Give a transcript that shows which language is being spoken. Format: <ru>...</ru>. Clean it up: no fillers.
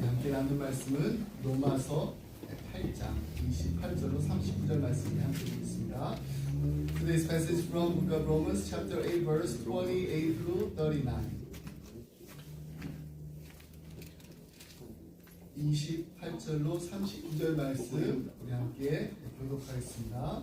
<ko>나눈 말씀은 로마서 8장 28절로 39절 말씀을 함께 보겠습니다.</ko> <en>Today's passage from Book of Romans chapter 8 verse 28 through 39.</en> <ko>28절로 39절 말씀 우리 함께 교독하겠습니다.</ko>